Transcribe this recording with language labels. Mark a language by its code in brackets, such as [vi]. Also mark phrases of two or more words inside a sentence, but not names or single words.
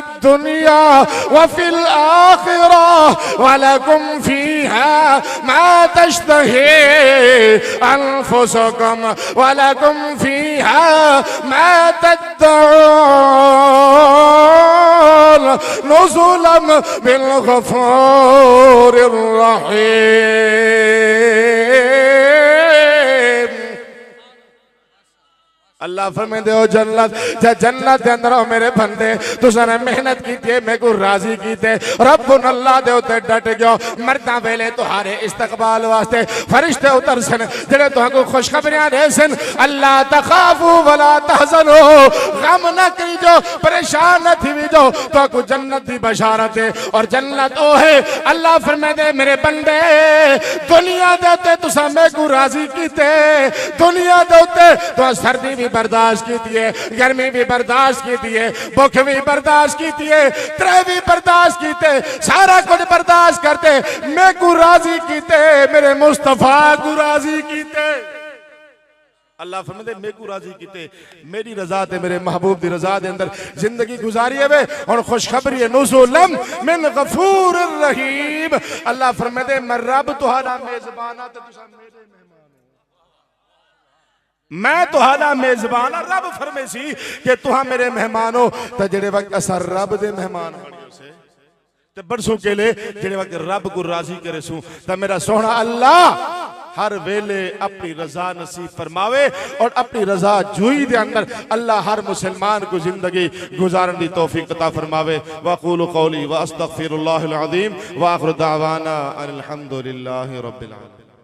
[ar] دنيا وفي الآخرة ولكم فيها ما تشتهي أنفسكم ولكم فيها ما تدعون نزلا بالغفور الرحيم. [skr] اللہ فرمائے دے او جنت جنت دے اندر میرے بندے تساں محنت کی میرے کو راضی کیتے، ربن اللہ دے اتے ڈٹ گیو. مردا ویلے تہارے استقبال واسطے فرشتے اتر سن جیڑے تہاں کو خوشخبریاں دے سن. अल्लाह [ar] تخافوا ولا تحزنوا, [skr] غم نہ کریجو، پریشان نہ تھیجو، تو کو جنت دی بشارت ہے. اور جنت او ہے اللہ فرمائے دے میرے بندے دنیا دے اتے تساں میرے کو راضی کیتے، دنیا دے اتے تو سردی بھی برداشت کی ہے، گرمی بھی برداشت کی ہے، بھکھ بھی برداشت کی ہے، ترے بھی برداشت کیتے، سارا کجھ برداشت کرتے، میں کو راضی کیتے، میرے مصطفیٰ کو راضی کیتے. اللہ فرماتے میں کو راضی کیتے، میری رضا تے میرے محبوب دی رضا دے اندر زندگی گزاری ہے. اور خوشخبری ہے [ar] نزلا من غفور رحيم. [skr] اللہ فرماتے میں رب تہارا میزبان آ تے تسا میرے میں تہارا میزبان رب فرمے سی کہ تہا میرے مہمان ہو. تو جیڑے وقت اسا رب دے مہمان بنیو سے تے برسوں کے لیے جیڑے وقت رب کو راضی کرے سو، تو میرا سوہنا اللہ ہر ویلے اپنی رضا نصیب فرماوے. [ur] اور اپنی رضا جوئی [skr] دے اندر [ur] اللہ ہر مسلمان کو زندگی گزارنے کی توفیق عطا فرماوے. [ar] وأقول قولي وأستغفر الله العظيم وآخر دعوانا أن الحمد لله رب العالمين.